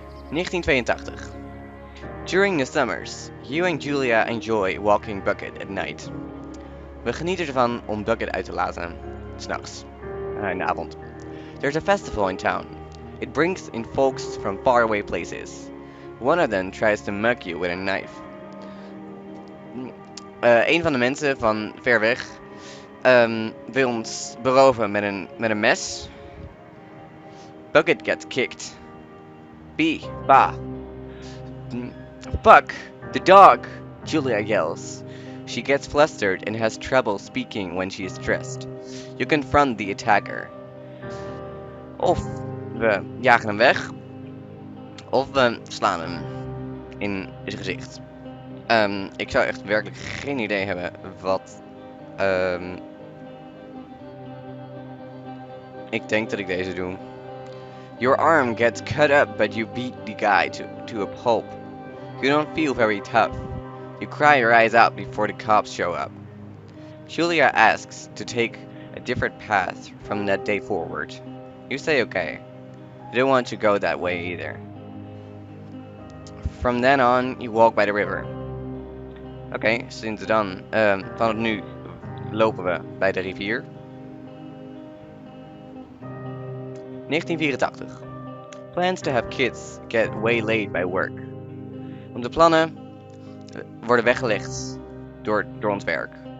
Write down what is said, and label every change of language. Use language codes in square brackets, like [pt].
[en] (1982) During the summers, you and Julia enjoy walking Bucket at night. [nl] We genieten ervan om Bucket uit te laten. 's Nachts. In de avond. [en] There's a festival in town. It brings in folks from faraway places. One of them tries to mug you with a knife. [nl] Een van de mensen van ver weg wil ons beroven met een mes. [en] Bucket gets kicked. Bah. Fuck! The dog! Julia yells. She gets flustered and has trouble speaking when she is stressed. You confront the attacker. [nl] Of we jagen hem weg, of we slaan hem in zijn gezicht. Ik zou echt werkelijk geen idee hebben wat... ik denk dat ik deze doe. [en] Your arm gets cut up, but you beat the guy to a pulp. You don't feel very tough. You cry your eyes out before the cops show up. Julia asks to take a different path from that day forward. You say okay. You don't want to go that way either. From then on, you walk by the river. [nl] Oké, sinds dan, vanaf nu lopen we bij de rivier. [en] 1984. Plans to have kids get waylaid by work. [nl] Want de plannen worden weggelegd door ons werk.